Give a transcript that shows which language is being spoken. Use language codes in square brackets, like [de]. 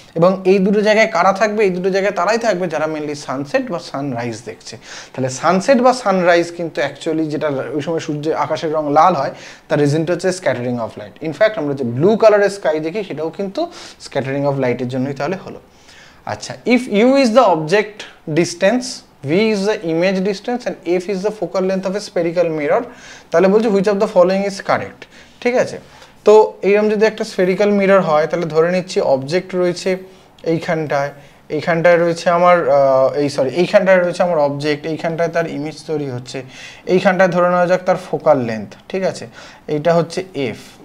[bn] এবং এই দুটো জায়গায় কারা থাকবে, এই দুটো জায়গায় তারাই থাকবে যারা মেনলি সানসেট বা সানরাইজ দেখছে। তাহলে সানসেট বা সানরাইজ কিন্তু অ্যাকচুয়ালি যেটা ওই সময় সূর্যের আকাশের রং লাল হয় তার রিজনটা হচ্ছে স্ক্যাটারিং অফ লাইট। ইনফ্যাক্ট আমরা যে ব্লু কালারের স্কাই দেখি সেটাও কিন্তু স্ক্যাটারিং অফ লাইটের জন্যই তাহলে হলো। [en] আচ্ছা, if u is the object distance, v is the image distance and f is the focal length of a spherical mirror, [bn] তাহলে বলছে [en] which of the following is correct। [bn] ঠিক আছে, তো এইরকম যদি একটা স্ফেরিক্যাল মিরর হয় তাহলে ধরে নিচ্ছি অবজেক্ট রয়েছে এইখানটায়, এইখানটায় রয়েছে আমার এইখানটায় রয়েছে আমার অবজেক্ট, এইখানটায় তার ইমেজ তৈরি হচ্ছে, এইখানটায় ধরে নেওয়া যাক তার ফোকাল লেন্থ। ঠিক আছে, এইটা হচ্ছে এফ।